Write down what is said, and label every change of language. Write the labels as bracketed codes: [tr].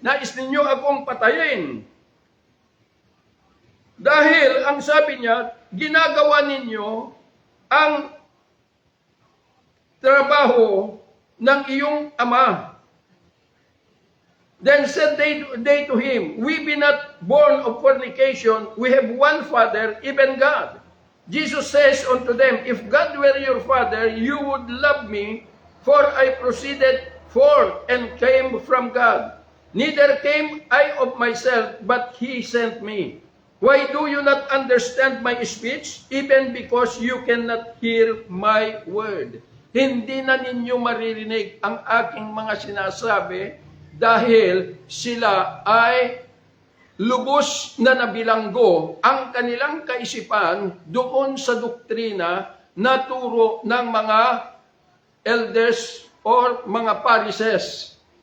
[tl] Nais ninyo akong patayin. Dahil, ang sabi niya, ginagawa ninyo ang trabaho ng iyong ama. [en] Then said they to him, "We be not born of fornication, we have one Father, even God." Jesus says unto them, "If God were your Father, you would love me, for I proceeded forth and came from God. Neither came I of myself, but He sent me. Why do you not understand my speech? Even because you cannot hear my word." [tl] Hindi na ninyo maririnig ang aking mga sinasabi dahil sila ay lubos na nabilanggo ang kanilang kaisipan doon sa doktrina na turo ng mga elders or mga Pharisees.